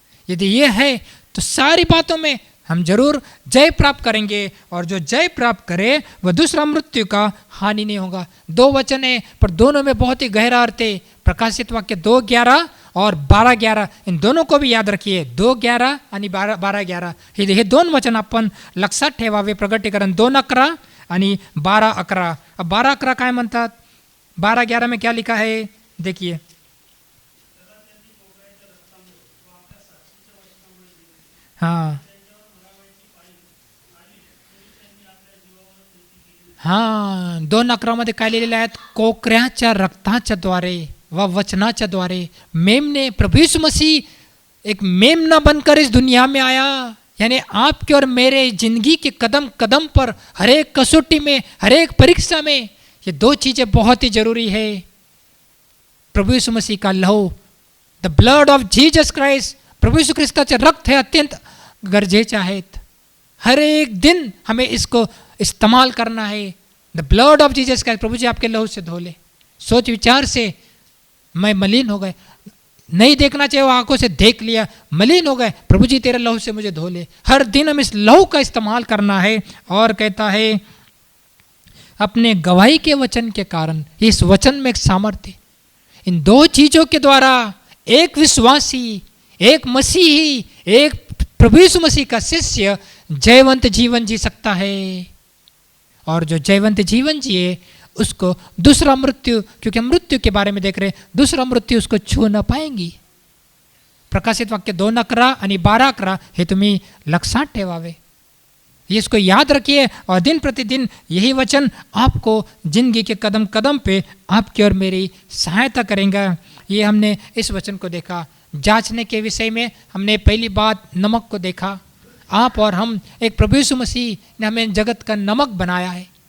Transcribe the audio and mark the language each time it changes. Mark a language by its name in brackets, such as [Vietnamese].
[Hindi] यदि यह है तो सारी बातों में हम जरूर जय प्राप्त करेंगे, और जो जय प्राप्त करे वह दूसरा मृत्यु का हानि नहीं होगा। 2 वचन है पर दोनों में बहुत ही गहरा अर्थ है। प्रकाशित वाक्य 2:11 और 12:11, इन दोनों को भी याद रखिए। [Marathi] 2:11 आणि 12:11 हे 2 वचन आपण लक्षात ठेवावे। प्रगटीकरण 2:11 आणि 12:11। अब 12:11 काय म्हणतात? [Hindi] 12:11 में क्या लिखा है, देखिए। हाँ [Marathi] 2:11 काय लिहिलेलं आहे? कोकऱ्याच्या रक्ताच्या द्वारे व वचनाच्या द्वारे [Hindi] मेमने, प्रभु यीशु मसीह एक मेमना बनकर इस दुनिया में आया, यानी आपके और मेरे जिंदगी के कदम कदम पर, हर एक कसौटी में, हर एक परीक्षा में ये 2 चीजें बहुत ही जरूरी है। प्रभु यीशु मसीह का लहू, [English] the blood of Jesus Christ, [Marathi] प्रभु यीशु ख्रिस्ताचे रक्त हे अत्यंत गरजेचे आहेत। [Hindi] हर एक दिन हमें इसको इस्तेमाल करना है। [English] the blood of Jesus Christ, [Hindi] प्रभु जी आपके लहू से धो ले। सोच विचार से मैं मलिन हो गए, नहीं देखना चाहिए वो आंखों से देख लिया, मलिन हो गए, प्रभु जी तेरे लहू से मुझे धो ले। हर दिन हम इस लहू का इस्तेमाल करना है। और कहता है अपने गवाही के वचन के कारण, इस वचन में एक सामर्थ्य, इन 2 चीजों के द्वारा एक विश्वासी, एक मसीही, एक प्रभु यीशु मसीह का शिष्य जयवंत जीवन जी सकता है। और जो जयवंत जीवन जिए उसको दूसरा मृत्यु, क्योंकि मृत्यु के बारे में देख रहे, दूसरा मृत्यु उसको छू न पाएंगी। [Marathi] प्रकाशित वाक्य 2:11 आणि 12:11 हे तुम्ही लक्षात ठेवावे, [Hindi] इसको याद रखिए। और दिन प्रतिदिन यही वचन आपको जिंदगी के कदम कदम पे आपकी और मेरी सहायता करेंगे। ये हमने इस वचन को देखा। जांचने के विषय में हमने पहली बात नमक को देखा। आप और हम, एक प्रभु यीशु मसीह ने हमें जगत का नमक बनाया है।